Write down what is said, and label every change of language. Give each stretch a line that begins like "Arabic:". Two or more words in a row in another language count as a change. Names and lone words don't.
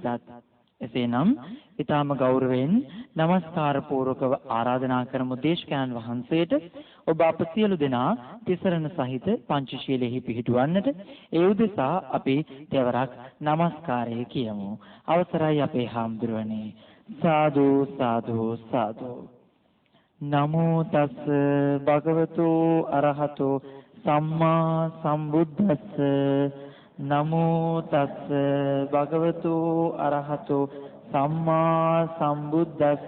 Sinhala: එසේනම් ඊටාම ගෞරවයෙන් নমස්කාර පූර්වකව ආරාධනා කරමු දේශකයන් වහන්සේට ඔබ අප සියලු දෙනා තිසරණ සහිත පංචශීලෙහි පිහිටුවන්නට. ඒ උදෙසා අපි තෙවරක් নমස්කාරය කියමු. අවසරයි අපේ හාමුදුරුවනේ. සාදු සාදු සාදු.
Pali: නමෝ තස් භගවතු අරහතෝ සම්මා සම්බුද්දස්ස. නමෝ තස් භගවතු අරහතෝ සම්මා සම්බුද්දස්ස.